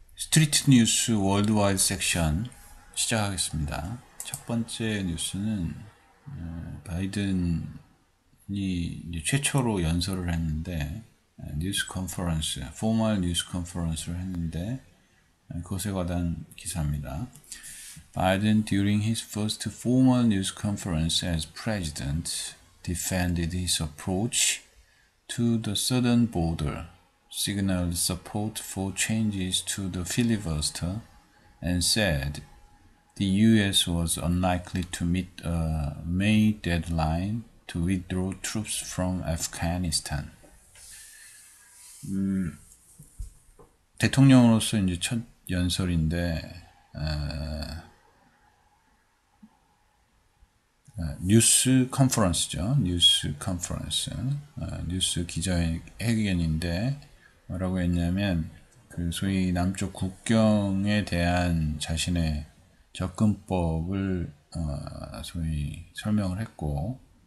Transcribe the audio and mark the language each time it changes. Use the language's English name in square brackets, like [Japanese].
[Korean] 스트리트 뉴스 월드와이드 섹션 시작하겠습니다. 첫 번째 뉴스는 바이든이 이제 최초로 연설을 했는데 뉴스 컨퍼런스, 포멀 뉴스 컨퍼런스를 했는데 그것에 관한 기사입니다. [English] Biden during his first formal news conference as president defended his approach to the southern border, signaled support for changes to the filibuster, and said the U.S. was unlikely to meet a May deadline to withdraw troops from Afghanistan. [Korean] 대통령으로서 이제 첫 연설인데 뉴스 컨퍼런스죠. 뉴스 컨퍼런스. 뉴스 기자회견인데 뭐라고 했냐면 그 소위 남쪽 국경에 대한 자신의 접근법을 소위 설명을 했고